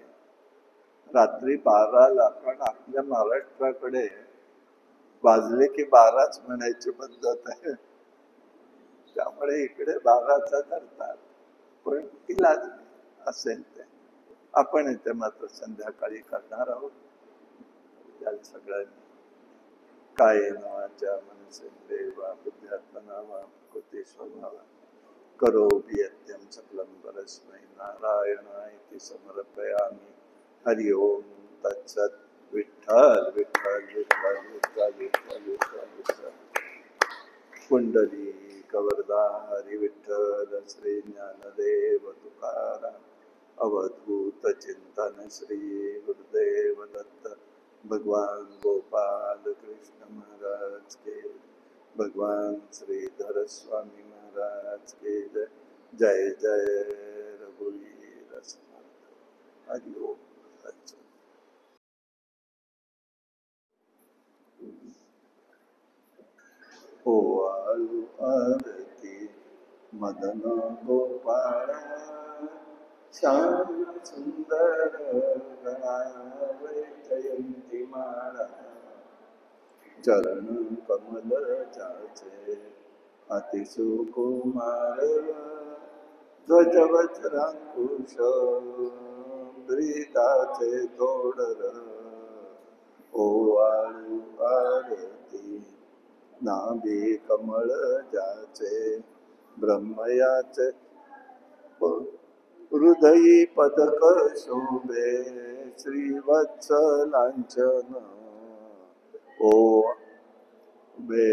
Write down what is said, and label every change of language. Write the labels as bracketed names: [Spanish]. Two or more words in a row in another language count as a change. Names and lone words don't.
[Marathi] रात्री 12ला, कारण आपल्या महाराष्ट्राकडे वाजले की 12च म्हणायची पद्धत आहे, त्यामुळे इकडे 12चा धरतात. पण इलाज असेल ते आपण इथे मात्र संध्याकाळी करणार आहोत. सगळ्यांनी काय नावाच्या [Sanskrit] मनसेंद्रियवा बुद्ध्यात्मना वा कृतेश्वभावा करोपि यत्यं सकलं परस्मै नारायणाय समर्पयामि. हरि ओम तत्सत. विठ्ठल विठ्ठल विठ्ठल विठ्ठल विठ्ठल विठ्ठल विठ्ठल. [Marathi] कुंडली कवरदा हरि विठ्ठल श्री ज्ञानदेव तुकाराम. अवधूत चिंतन श्री गुरुदेव दत्त. [Hindi] भगवान गोपाल कृष्ण महाराज के. भगवान श्रीधर स्वामी महाराज के जय. [Marathi] जय जय रघुवीर समर्थ. हरि ओम. हो आळू आरती मदन गोपाळ. श्याम सुंदर गणावे जयंती माळा. चरण कमल जाचे अति सुकुमार. ध्वजवज्रांकुश ब्रीदाचे तोडर. ओ आळू आरती नाभी कमळ जाचे. ब्रह्मयाचे हृदयी पदक शोभे. श्रीवत्स लांछन ओ बे.